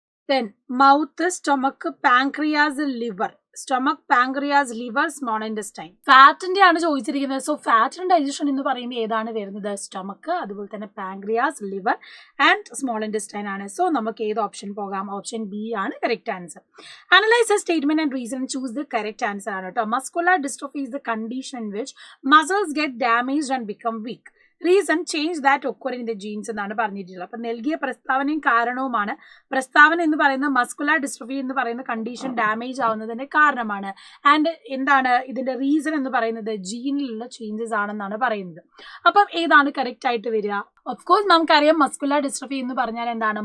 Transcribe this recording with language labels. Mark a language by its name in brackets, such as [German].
[English] Then mouth, stomach, pancreas, liver. Stomach, pancreas, liver, small intestine. [Malayalam] ഫാറ്റിന്റെ ആണ് ചോദിച്ചിരിക്കുന്നത്. So ഫാറ്റിന്റെ digestion എന്ന് പറയുമ്പോൾ ഏതാണ് വരുന്നത്? സ്റ്റൊമക്ക്, അതുപോലെ തന്നെ pancreas, liver and small intestine ആണ്. സോ നമുക്ക് ഏത് ഓപ്ഷൻ പോകാം? ഓപ്ഷൻ ബി ആണ് correct answer. [English] analyse a statement and reason, choose the correct answer [Malayalam] ആണ് കേട്ടോ. [English] Muscular dystrophy is the condition in which muscles get damaged and become weak. Reason change that occur in the genes [Malayalam] എന്നാണ് പറഞ്ഞിട്ടുള്ളത്. അപ്പൊ നൽകിയ പ്രസ്താവനയും കാരണവുമാണ്. പ്രസ്താവന എന്ന് പറയുന്നത് മസ്കുലർ ഡിസ്ട്രോഫി എന്ന് പറയുന്ന കണ്ടീഷൻ ഡാമേജ് ആവുന്നതിന്റെ കാരണമാണ്. ആൻഡ് എന്താണ് ഇതിന്റെ റീസൺ എന്ന് പറയുന്നത്? ജീനിലുള്ള ചേഞ്ചസ് ആണെന്നാണ് പറയുന്നത്. അപ്പം ഏതാണ് കറക്റ്റ് ആയിട്ട് വരിക? ഓഫ്കോഴ്സ് നമുക്കറിയാം മസ്കുലർ ഡിസ്ട്രോഫി എന്ന് പറഞ്ഞാൽ എന്താണ്?